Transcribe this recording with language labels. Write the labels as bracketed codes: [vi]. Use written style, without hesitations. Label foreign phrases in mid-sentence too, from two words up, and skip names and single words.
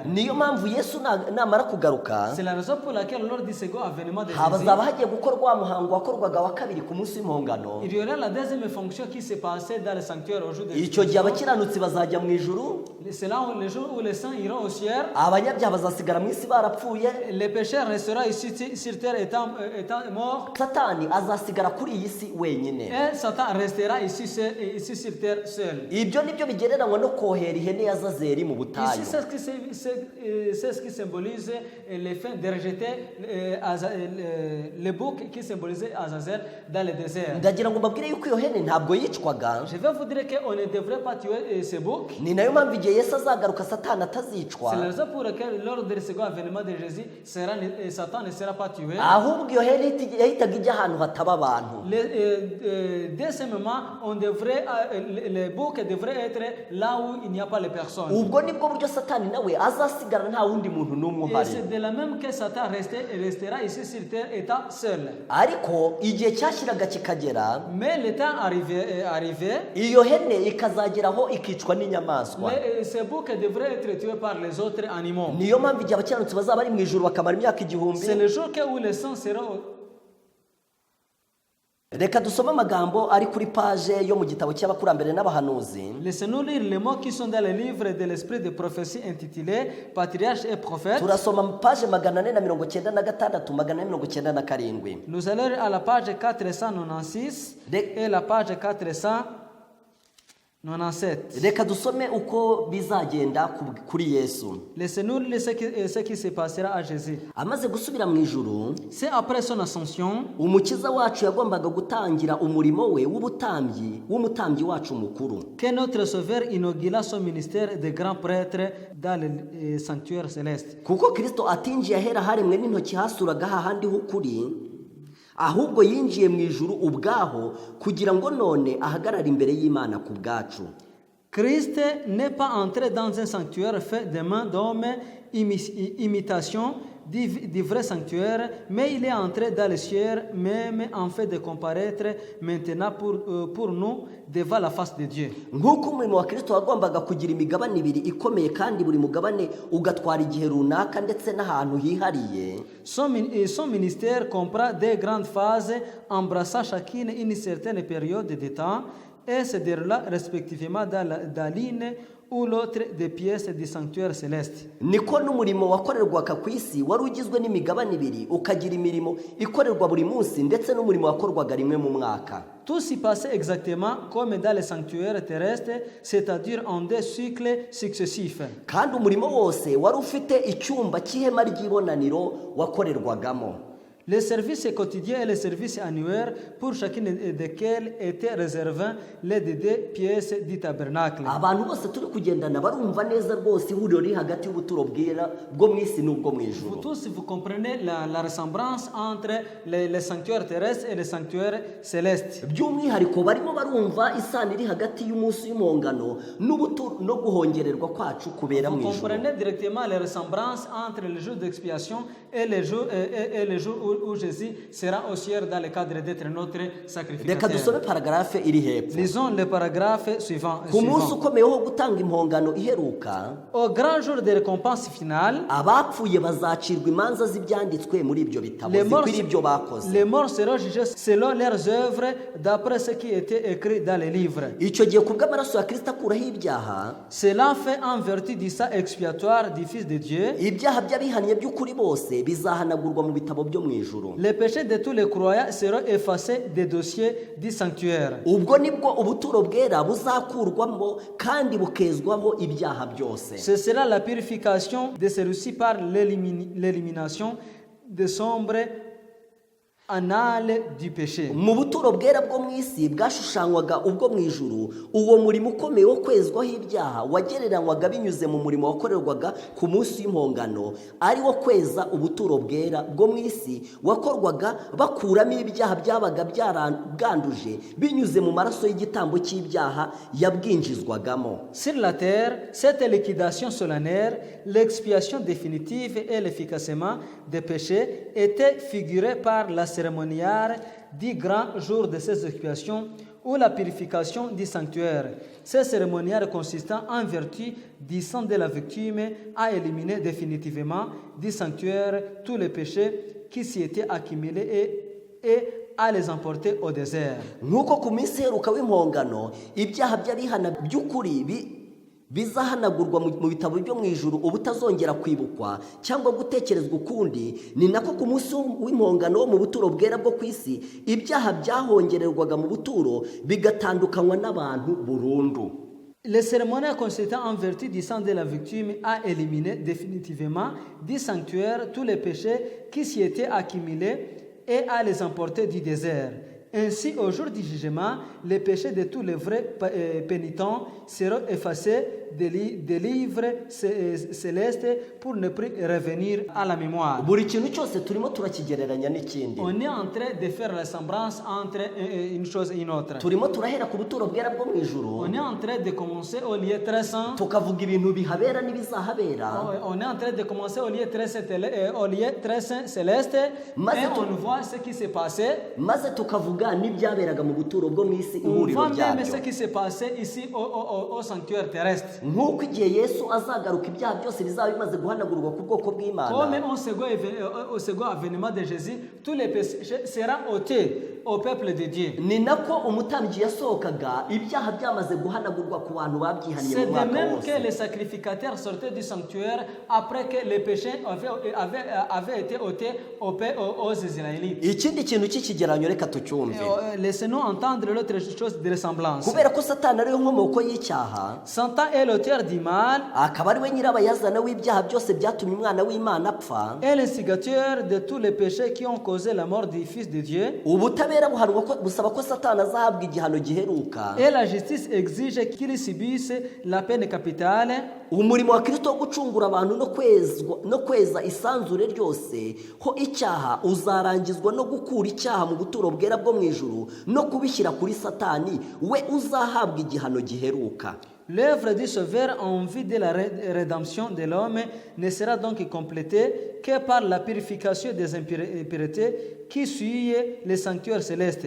[rw] Niyo mpamvu Yesu namara kugaruka, [fr] C'est la raison pour laquelle lors du second avènement de Jésus, [rw] hazaba hagiye gukorwa muhango wakorwaga wa kabiri ku munsi w'impongano. [fr] il y aura la deuxième fonction qui s'est passée dans le sanctuaire au jour de [rw] Icyo gihe [fr] l'expiation. [rw] abakiranutsi bazajya mu ijuru, [fr] C'est là où le jour où les saints iront au ciel. [rw] abanyabyaha bazasigara mu isi barapfuye, [fr] Les pécheurs resteront ici sur terre étant morts. [rw] Satani azasigara kuri iyi si wenyine. [fr] Et Satan restera ici sur terre seul. [rw] Ibyo nibyo bigereranywa no kohera ihene ya Zazeri mu butayu. [fr] Ici, c'est ce qui symbolise le fait de rejeter le bouc qui symbolisait Azazel dans le désert. [rw] Ndagira ngo mbabwire yuko iyo hene ntabwo yicwaga. [fr] Je vais vous dire qu'on ne devrait pas tuer ce bouc. [rw] Ni nayo mpamvu igihe Yesu azagaruka Satani atazicwa, [fr] C'est la raison pour laquelle lors du second avènement de Jésus, Satan ne sera pas tué. [rw] ahubwo iyo hene yahitaga ijya ahantu hataba abantu. [fr] Dès ce moment, le bouc devrait être là où il n'y a pas les personnes. [rw] Ubwo nibwo buryo Satani nawe azasigara nta wundi muntu n'umwe [fr] Et [rw] uhari. [fr] c'est de la même que Satan restera ici sur terre étant seul. [rw] Ariko igihe cyashyiraga kikagera, [fr] Mais le temps arrivé, [rw] iyo hene ikazageraho ikicwa n'inyamaswa. [fr] ce bouc devrait être tué par les autres animaux. [rw] Niyo mpamvu igihe abakiranutsi bazaba bari mu ijuru bakamara imyaka 1000. [fr] C'est le jour où les saints seront. [rw] Reka dusome amagambo ari kuri page yo mu gitabo cy'abakurambere n'abahanuzi. [fr] Laissez-nous lire les mots qui sont dans le livre de l'esprit de prophétie intitulé Patriarche et Prophète. [rw] Turasoma page 496 497. [fr] Nous allons à la page 496 et la page 497. [rw] Reka dusome uko bizagenda kuri Yesu. [fr] Laissez-nous lire ce qui se passera à Jésus. [rw] Amaze gusubira mu ijuru, [fr] C'est après son ascension [rw] umukiza wacu yagombaga gutangira umurimo we w'umutambyi wacu mukuru. [fr] que notre Sauveur inaugura son ministère de grand prêtre dans le sanctuaire céleste. [rw] Kuko Kristo atinjiye ahera haremwe n'intoki hasuraga hahandi h'ukuri, ahubwo yinjiye mu ijuru ubwaho kugira ngo none ahagarare imbere y'Imana ku bwacu. [fr] Christ n'est pas entré dans un sanctuaire fait de mains d'hommes, imitation du vrai sanctuaire, mais il est entré dans les cieux, même en fait de comparaître maintenant pour nous devant la face de Dieu. [rw] nk'uko umurimo wa Kristo wagombaga kugira imigabane ibiri ikomeye kandi buri mugabane ugatwara igihe runaka ndetse n'ahantu hihariye. [fr] Son ministère comprend des grandes phases embrassant chacune une certaine période de temps et se déroula respectivement dans l'une ou l'autre des pièces du sanctuaire céleste. [rw] Niko n'umurimo wakorerwaga ku isi wari ugizwe n'imigabane ibiri, ukagira imirimo ikorerwa buri munsi ndetse n'umurimo wakorwaga rimwe mu mwaka. [fr] Tout s'y passait exactement comme dans les sanctuaires terrestres, c'est-à-dire en des cycles successifs. [rw] Kandi umurimo wose wari ufite icyumba cy'ihema ry'ibonaniro wakorerwagamo. [fr] Les services quotidiens et les services annuaires, pour chacune desquels étaient réservés les deux pièces du tabernacle. [rw] Abantu bose turi kugendana barumva neza rwose ihuriro riri hagati y'ubuturo bwera bwo mu isi n'ubwo mu ijuru. [fr] Vous tous, vous comprenez la ressemblance entre les sanctuaires terrestres et les sanctuaires célestes. [rw] By'umwihariko barimo barumva isano iri hagati y'umunsi w'impongano n'ubuturo no guhongererwa kwacu kubera mu [fr] Vous [rw] ijuru. [fr] comprenez directement les ressemblances entre le jour d'expiation et le jour où Jésus sera au ciel dans le cadre d'être notre [rw] Reka [fr] sacrificateur. [rw] dusome paragarafe iri hepfo. [fr] Lisons le paragraphe suivant. [rw] Ku munsi ukomeye wo gutanga impongano iheruka, [fr] Au grand jour de récompense finale, [rw] abapfuye bazacirwa imanza z'ibyanditswe muri ibyo bitabo [fr] les morts, [rw] zikwiriye ibyo bakoze. [fr] les morts seront jugés selon leurs œuvres d'après ce qui était écrit dans les livres. [rw] Icyo gihe ku bw'amaraso ya Kristo akuraho ibyaha, [fr] Cela fait en vertu du sang expiatoire du Fils de Dieu [rw] ibyaha by'abihannye by'ukuri bose bizahanagurwa mu bitabo byo mu ijuru. [fr] les péchés de tous les croyants seront effacés des dossiers du sanctuaire. [rw] Ubwo nibwo ubuturo bwera buzakurwamo kandi bukezwaho ibyaha byose. [fr] Ce sera la purification de celui-ci par l'élimination des sombres annales du péché. [rw] Mu buturo bwera bwo mu isi bwashushanywaga ubwo mu ijuru, uwo murimo ukomeye wo kwezwaho ibyaha wagereranywaga binyuze mu murimo wakorerwaga ku munsi w'impongano, ari wo kweza ubuturo bwera bwo mu isi wakorwaga bakuramo ibyaha byabaga bwanduje binyuze mu maraso y'igitambo cy'ibyaha yabwinjizwagamo. [fr] Sur la terre, cette liquidation solennelle, l'expiation définitive et l'efficacement des péchés étaient figurées par la cérémonial du grand jour de ces expiations ou la purification du sanctuaire. Ce cérémonial consistant en vertu du sang de la victime à éliminer définitivement du sanctuaire tous les péchés qui s'y étaient accumulés et à les emporter au désert. [rw] Nk'uko ku minsi iheruka w'impongano ibyaha by'abihana by'ukuri bizahanagurwa mu bitabo byo mu ijuru ubutazongera kwibukwa cyangwa gutekerezwa ukundi, ni nako ku munsi w'impongano wo mu buturo bwera bwo ku isi ibyaha byahongererwaga mu buturo bigatandukanywa n'abantu burundu. [fr] Le cérémonial consistant en vertu du sang de la victime à éliminer définitivement du sanctuaire tous les péchés qui s'y étaient accumulés et à les emporter du désert. Ainsi, au jour du jugement, les péchés de tous les vrais pénitents seront effacés des livres célestes pour ne plus revenir à la mémoire. [rw] Buri kintu cyose turimo turakigereranya n'ikindi. [fr] On est en train de faire la ressemblance entre une chose et une autre. [rw] Turimo turahera ku buturo bwera bwo mu ijuru, [fr] On est en train de commencer au lieu très saint. [rw] tukavuga ibintu bihabera n'ibizahabera, [fr] On est en train de commencer au lieu très saint céleste et on voit ce qui s'est passé. [rw] maze tukavuga n'ibyaberaga mu buturo bwo mu isi [fr] On [rw] ihuriro [fr] voit même ce [rw] ryabyo. [fr] qui s'est passé ici au sanctuaire terrestre. [rw] Nk'uko igihe Yesu azagaruka ibyaha byose bizaba bimaze guhanagurwa ku bwoko [fr] Comme [rw] bw'Imana, [fr] au second avènement de Jésus, tous les péchés seront ôtés au peuple de Dieu. [rw] ni nako umutambyi yasohokaga ibyaha byamaze guhanagurwa ku bantu babyihaniye [fr] C'est [rw] mu [fr] de [rw] mwaka [fr] même [rw] wose. [fr] que les sacrificateurs sortaient du sanctuaire après que les péchés avaient été ôtés aux Israélites. [rw] Ikindi kintu cy'ikigereranyo reka tucyumve. [fr] Laissez-nous entendre l'autre chose de ressemblance. [rw] Kubera ko Satani ariwe nkomoko y'icyaha, [fr] Satan est l'auteur du mal [rw] akaba ari we nyirabayazana w'ibyaha byose byatumye umwana w'Imana apfa, [fr] et l'instigateur de tous les péchés qui ont causé la mort du Fils de Dieu. [rw] ubutabera busaba ko Satani azahabwa igihano giheruka, [fr] Et la justice exige qu'il subisse la peine capitale. [rw] umurimo wa Kristo wo gucungura abantu no kweza isanzure ryose ho icyaha uzarangizwa no gukura icyaha mu buturo bwera bwo mu ijuru no kubishyira kuri Satani we uzahabwa igihano giheruka. [fr] L'œuvre du Sauveur en vue de la rédemption de l'homme ne sera donc complétée que par la purification des impuretés qui suit le sanctuaire céleste.